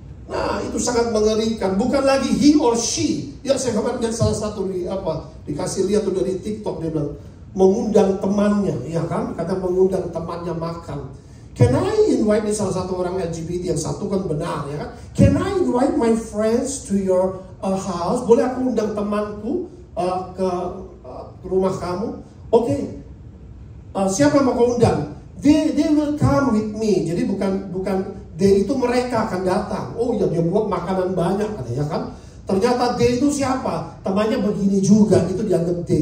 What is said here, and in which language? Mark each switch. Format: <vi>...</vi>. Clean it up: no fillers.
<id>Nah, itu sangat mengerikan. Bukan lagi</id> <en>he or she.</en> <id>Ya, saya kemarin lihat salah satu dikasih lihat tuh dari TikTok, dia bilang mengundang temannya, ya kan? Kata mengundang temannya makan.</id> <en>Can I invite,</en> <id>ini salah satu orang LGBT, yang satu kan benar, ya kan?</id> <en>Can I invite my friends to your house?</en> <id>Boleh aku undang temanku ke rumah kamu? Oke. Siapa mau kau undang?</id> <en>They will come with me.</en> <id>Jadi bukan they itu mereka akan datang. Oh ya, dia buat makanan banyak katanya kan. Ternyata they itu siapa? Temannya begini juga, itu dianggap they.</id>